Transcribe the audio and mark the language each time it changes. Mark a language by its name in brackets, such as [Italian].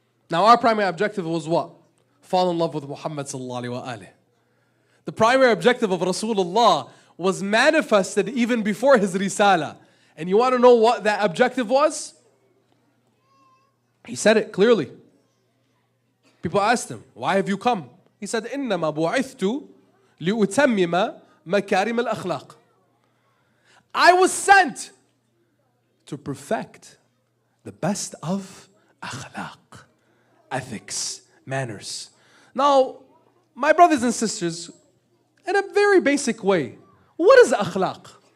[English] Now our primary objective was what? Fall in love with Muhammad [Arabic] sallallahu alaihi wasallam. [English] The primary objective of Rasulullah was manifested even before his risala. And you want to know what that objective was? He said it clearly. People asked him, why have you come? He said, [Arabic] إِنَّمَا بُعِثْتُ لِأُتَمِّمَ مَكَارِمَ الْأَخْلَاقِ. [English] I was sent to perfect the best of akhlaq, ethics, manners. Now, my brothers and sisters, in a very basic way, what is akhlaq?